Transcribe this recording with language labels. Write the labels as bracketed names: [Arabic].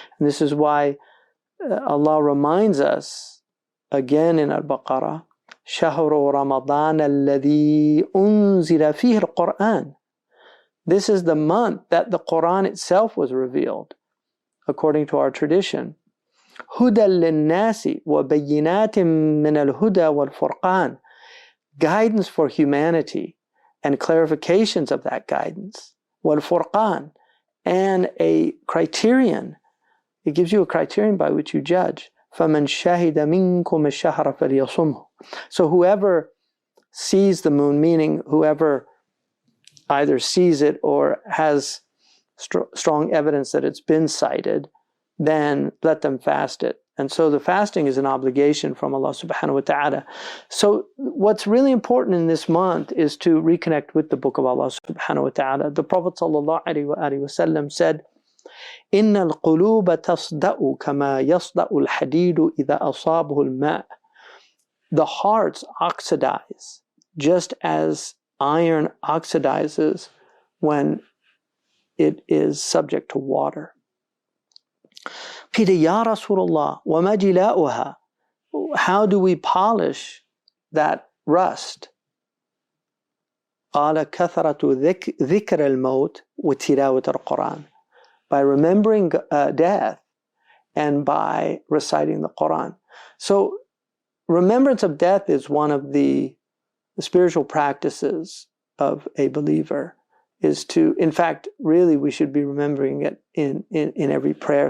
[English] And this is why Allah reminds us again in Al-Baqarah, [Arabic] شهر رمضان الذي أنزل فيه القرآن. [English] This is the month that the Quran itself was revealed, according to our tradition. [Arabic] هدى للناس وبينات من الهدى والفرقان. [English] Guidance for humanity and clarifications of that guidance. [Arabic] والفرقان. [English] And a criterion. It gives you a criterion by which you judge. [Arabic] فَمَنْ شَهِدَ مِنْكُمُ الشَّهْرَ فَلْيَصُمْهُ. [English] So whoever sees the moon, meaning whoever either sees it or has strong evidence that it's been sighted, then let them fast it. And so the fasting is an obligation from Allah subhanahu wa ta'ala. So what's really important in this month is to reconnect with the book of Allah subhanahu wa ta'ala. The Prophet sallallahu alaihi wasallam said, [Arabic] إن القلوب تصدأ كما يصدأ الحديد إذا أصابه الماء. [English] The hearts oxidize just as iron oxidizes when it is subject to water. [Arabic] قيل يا رسول الله وما جلاؤها. [English] How do we polish that rust? [Arabic] قال كثرة ذكر الموت وتلاوة القرآن. [English] By remembering death and by reciting the Quran. So remembrance of death is one of the spiritual practices of a believer, is to, in fact, really we should be remembering it in every prayer.